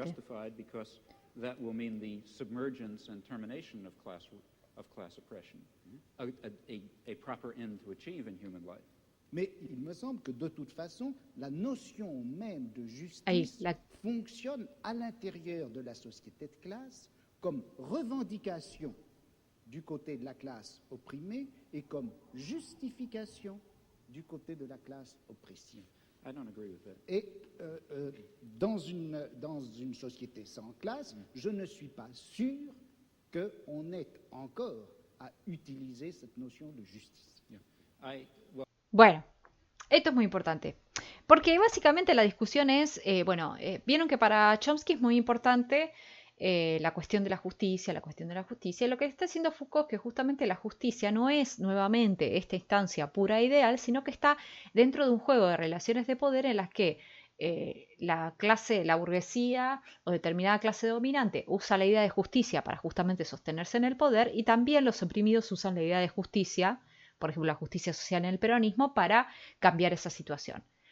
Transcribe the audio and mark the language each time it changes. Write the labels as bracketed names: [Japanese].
[English] justified because that will mean the submergence and termination of class oppression, a proper end to achieve in human life. [French] Mais il me semble que de toute façon, la notion même de Ahí, justice la- fonctionne à l'intérieur de la société de classe comme revendication du côté de la classe opprimée et comme justification du côté de la classe oppressée. [English] I don't agree with that. [French] Et dans une société sans classe, je ne suis pas sûr qu'on ait encore à utiliser cette notion de justice. [English] Well, [Spanish] Bueno, esto es muy importante. Porque básicamente la discusión es, vieron que para Chomsky es muy importante la cuestión de la justicia, Y lo que está haciendo Foucault es que justamente la justicia no es nuevamente esta instancia pura e ideal, sino que está dentro de un juego de relaciones de poder en las que la burguesía o determinada clase dominante usa la idea de justicia para justamente sostenerse en el poder y también los oprimidos usan la idea de justicia, por ejemplo la justicia social en el peronismo, para cambiar esa situación.